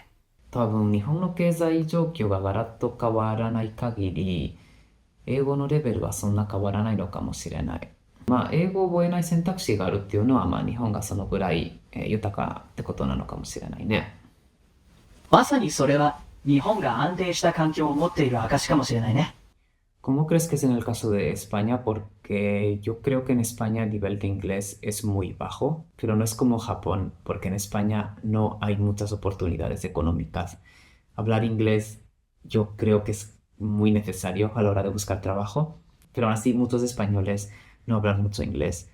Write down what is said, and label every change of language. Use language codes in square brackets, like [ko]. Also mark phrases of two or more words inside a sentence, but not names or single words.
[ja] 多分日本の経済状況がガラッと変わらない限り、英語のレベルはそんな変わらないのかもしれない。まあ、英語を覚えない選択肢があるっていうのは、まあ、日本がそのぐらい、豊かってことなのかもしれないね。まさにそれは、日本が安定した環境を持っている証かもしれないね。 [es] ¿Cómo crees que es en el caso de España? Porque yo creo que en España el nivel de inglés es muy bajo, pero no es como Japón, porque en España no hay muchas oportunidades económicas. Hablar inglés yo creo que es muy necesario a la hora de buscar trabajo, pero aún así muchos españoles no hablan mucho inglés.